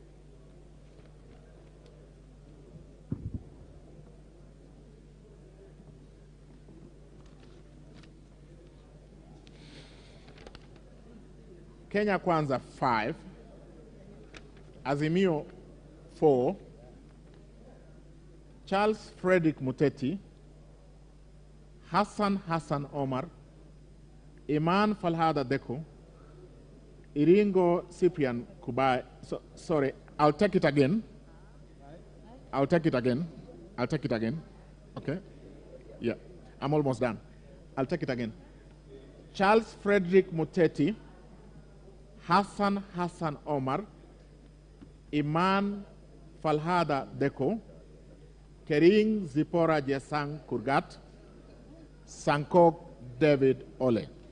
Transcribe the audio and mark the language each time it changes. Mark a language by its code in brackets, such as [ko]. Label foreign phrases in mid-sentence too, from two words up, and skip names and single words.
[en] Kenya Kwanza 5, Azimio 4, Charles Frederick Muteti, Hassan Omar, Iman Falhada Deko, Iringo Cyprian Kubai. Sorry, I'll take it again. Okay? Yeah, I'm almost done. I'll take it again. Charles Frederick Muteti, Hassan Omar, Iman Falhada Deko, Kering Zipora Jesang Kurgat, Sankok David Ole.